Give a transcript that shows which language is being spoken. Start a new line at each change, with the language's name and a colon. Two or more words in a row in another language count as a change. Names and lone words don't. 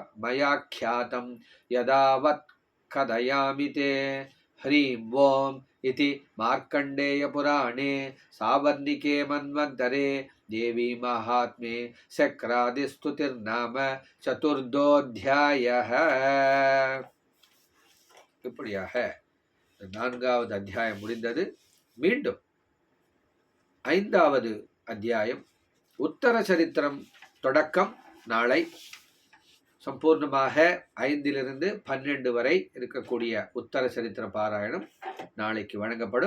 Sanskrit: मयाख्यातं यदावत् कथयामि ते ह्रीं ॐ इति मार्कण्डेयपुराणे सावर्णिके मन्वन्तरे देवी महात्म्ये शक्रादिस्तुतिर्नाम चतुर्थोऽध्यायः.
Tamil: இப்படியாக 4வது அத்தியாயம் முடிந்தது. மீண்டும் 5வது அத்தியாயம் உத்தர சரித்திரம் தொடக்கம் நாளை சம்பூர்ணமாக 5லிருந்து 12 வரை இருக்கக்கூடிய உத்தர சரித்திர பாராயணம் நாளைக்கு வழங்கப்படும்.